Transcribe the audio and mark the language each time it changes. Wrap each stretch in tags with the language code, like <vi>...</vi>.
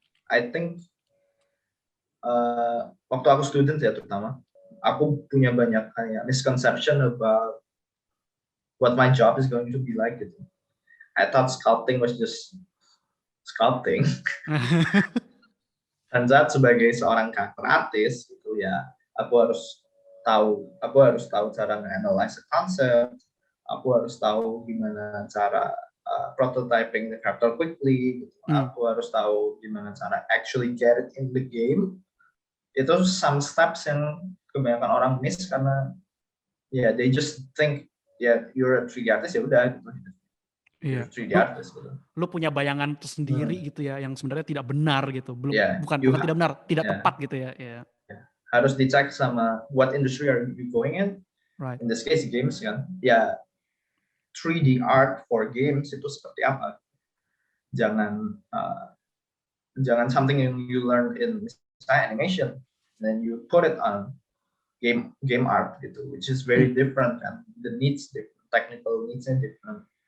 <en>I think</en> <id>waktu aku student ya terutama, aku punya banyak kayak misconception</id> <en>about what my job is going to be like</en> <id>gitu.</id> <en>I thought sculpting was just sculpting.</en> <id>Dan saat sebagai seorang karakter artis gitu ya, aku harus tahu cara nge-analyze konsep, aku harus tahu gimana cara</id> <en>prototyping the character quickly,</en> <id>gitu. Aku harus tahu gimana cara</id> <en>actually get it in the game. Itu some steps</en> <id>yang kebanyakan orang</id> <en>miss karena they just think you're a 3D artist</en> <id>ya udah gitu. Iya. 3D artist gitu. Lu punya bayangan tersendiri gitu ya yang sebenarnya tidak benar gitu. Bukan tidak benar, tidak tepat gitu ya. Harus dicek sama</id> <en>what industry are you going in. Right. In this case games kan. 3D art for games</en> <id>itu seperti apa? Jangan</id> <en>something yang you learn in animation, then you put it on game art gitu, which is very different, and the needs different, technical needs are different.</en>